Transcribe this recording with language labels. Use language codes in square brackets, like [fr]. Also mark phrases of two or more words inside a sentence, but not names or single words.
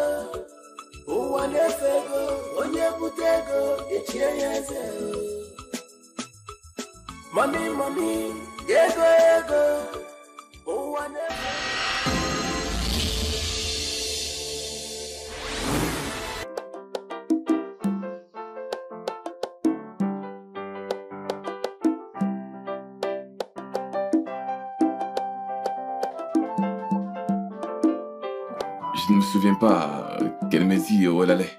[ig] ụwa na-efe ego, onye bute ego, echie ya eze. Mami, ego, ụwa na-efe [fr] Je ne me souviens pas quelle me dit où elle allait.